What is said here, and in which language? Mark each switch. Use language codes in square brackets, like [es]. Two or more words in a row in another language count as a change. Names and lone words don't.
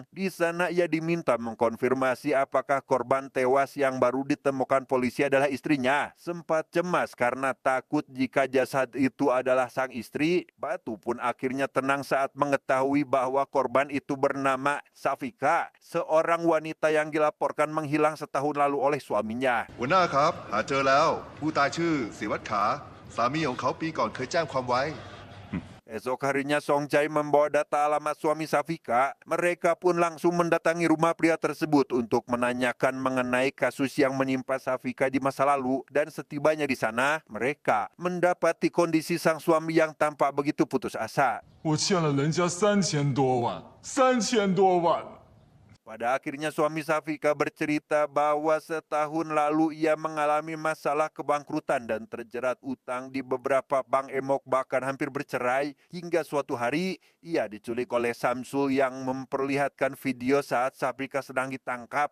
[id] Di sana ia diminta mengkonfirmasi apakah korban tewas yang baru ditemukan polisi adalah istrinya. Sempat cemas karena takut jika jasad itu adalah sang istri. Batu pun akhirnya tenang saat mengetahui bahwa korban itu bernama Safika, seorang wanita yang dilaporkan menghilang setahun lalu oleh suaminya. [th] หัวหน้าครับหาเจอแล้วผู้ตายชื่อศิวัฒน์ขาสามีของเขาปีก่อนเคยแจ้งความไว้ [id] Esok harinya Song Chai membawa data alamat suami Safika. Mereka pun langsung mendatangi rumah pria tersebut untuk menanyakan mengenai kasus yang menimpa Safika di masa lalu. Dan setibanya di sana, mereka mendapati kondisi sang suami yang tampak begitu putus asa. [zh] 我欠了人家3000多万，3000多万。 [id] Pada akhirnya suami Safika bercerita bahwa setahun lalu ia mengalami masalah kebangkrutan dan terjerat utang di beberapa bank emok, bahkan hampir bercerai. Hingga suatu hari ia diculik oleh Samsul yang memperlihatkan video saat Safika sedang ditangkap.